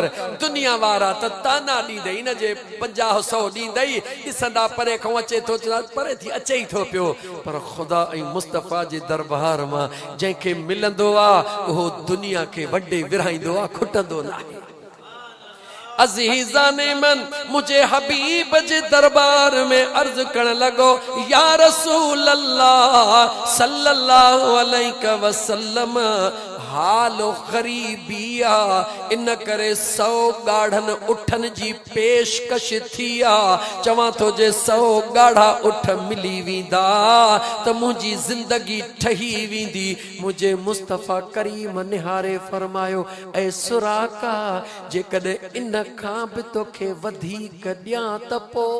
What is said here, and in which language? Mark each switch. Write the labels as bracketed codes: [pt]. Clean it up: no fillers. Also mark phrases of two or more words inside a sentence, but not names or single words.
[sd] दुनिया वारा त ताना ॾींदई न जे 50-100 ॾींदई ॾिसंदा परे खां अचे थो परे थी अचे ई थो पियो पर ख़ुदा ऐं मुस्तफा जे दरबार मां जंहिंखे मिलंदो आहे उहो दुनिया खे वॾे विरहाईंदो आहे खुटंदो न आहे। [fa] عزیزان من [sd] मुझे हबीब जे दरबार में अर्ज करण लगो [ar] يا رسول الله صلى الله عليه وسلم [sd] हाल गरीबी आ इन करे 100 गाढ़न उठन जी पेशकश थी आ। चवां तो जे 100 गाढ़ा उठ मिली वेंदा त मुंहिंजी जिंदगी ठही वेंदी। मुझे मुस्तफा करीम निहारे फरमायो ऐ सुराका जेकॾहिं इन खां बि तोखे वधीक ॾियां त पोइ